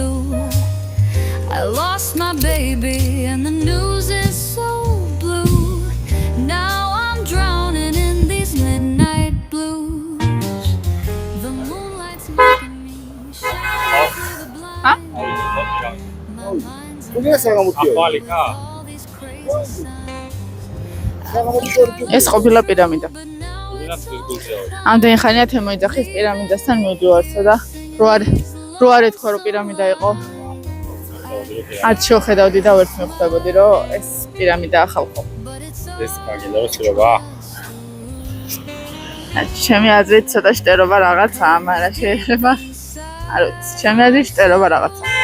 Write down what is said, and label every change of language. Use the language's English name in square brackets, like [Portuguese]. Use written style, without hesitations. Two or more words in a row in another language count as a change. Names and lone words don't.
[English] I lost my baby and the news is so blue. Now I'm drowning in these midnight blues. The moonlight's making me shine through the blind. My mind's აპალიკა. all these crazy sounds. [Georgian] ეს ყოფილა პირამიდა. [English] But now [Georgian] ვინაც გულზეა. ამდენი ხანია თემო იძახის პირამიდასთან მივდივარსა და რო არ ეთქვა რომ პირამიდა იყო. არც შევხედავდი და ვერც მივხვდებოდი რომ ეს პირამიდაა ხალხო. ეს მაგილეროსება. ჩემი აზრით ცოტა შტერობა რაღაცაა, მაგრამ შეიძლება არ ვიცი, ჩემი აზრით შტერობა რაღაცაა.